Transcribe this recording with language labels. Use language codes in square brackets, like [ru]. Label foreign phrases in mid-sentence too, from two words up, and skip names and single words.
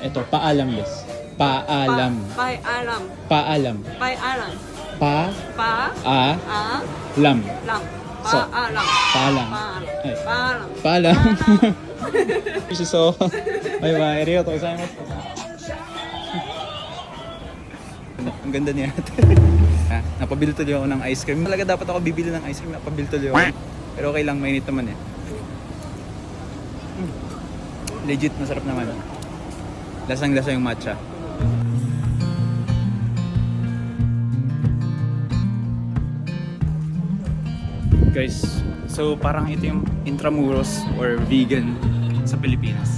[tl] Paalamです。Paalam. [ja] バイアラム。 [tl] Paalam. [ja] バイアラム。 [tl] Pa [ja] バ [tl] a [ja] ア [tl] lam. [ja] ラム。そうバアラム。 [tl] Paalam. [ja] バアラム。 Paalam. 美味しそう。バイバイ。ありがとうございます。 [tl] Ang ganda niya. Napabili tuloy ako ng ice cream. Talaga dapat ako bibili ng ice cream. Napabili tuloy ako. Pero okay lang, mainit naman eh. Legit, masarap naman. Lasang-lasa yung matcha. Guys, so parang ito yung Intramuros or vegan sa Pilipinas.